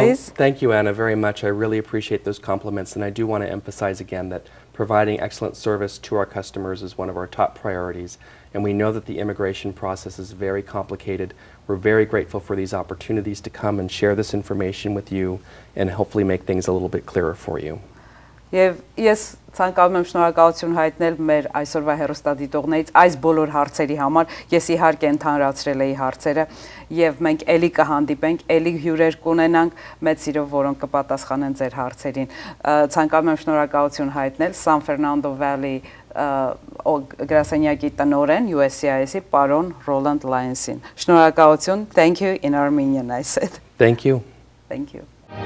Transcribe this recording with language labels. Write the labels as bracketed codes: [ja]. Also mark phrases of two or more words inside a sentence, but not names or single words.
[en] Well, thank you, Anna, very much. I really appreciate those compliments, and I do want to emphasize again that providing excellent service to our customers is one of our top priorities, and we know that the immigration process is very complicated. We're very grateful for these opportunities to come and share this information with you and hopefully make things a little bit clearer for you. [hy] Եվ ես ցանկանում եմ շնորհակալություն հայտնել մեր այսօրվա հեռուստադիտողներից այս բոլոր հարցերի համար։ Ես իհարկե ընդհանրացրել էի հարցերը, եւ մենք ելի կհանդիպենք, ելի հյուրեր կունենանք մեծ սիրով, որոնք կպատասխանեն ձեր հարցերին։ Ցանկանում եմ շնորհակալություն հայտնել San Fernando Valley գրասենյակի տնօրեն USCIS-ի պարոն Roland Lyons-ին։ Շնորհակալություն. [en] Thank you in Armenian, I said. Thank you. Thank you.